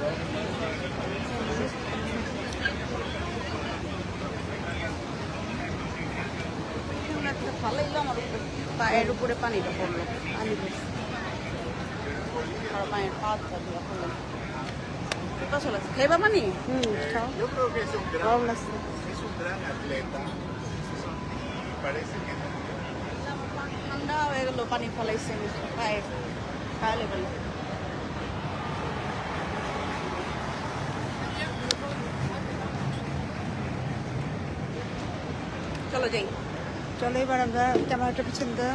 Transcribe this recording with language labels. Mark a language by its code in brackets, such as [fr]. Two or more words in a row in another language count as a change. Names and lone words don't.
[bn] এখানে একটা ফালাইলো আমার উপরে, পায়ের উপরে পানিটা পড়লো। পানি পড়ছে আর পায়ের পা দিয়ে পড়লো। কোথা চলে আসছে? খাইবা পানি? খাও [es] Yo creo que es un [bn] ভালো লাগছে। [es] gran atleta. Parece que [bn] ঠান্ডা হয়ে গেল, পানি ফলাইছে পায়ে, খাওয়ালে বলে। চলো যাই। চলো এবার আমরা ক্যামেরাটা পিছনে দাও।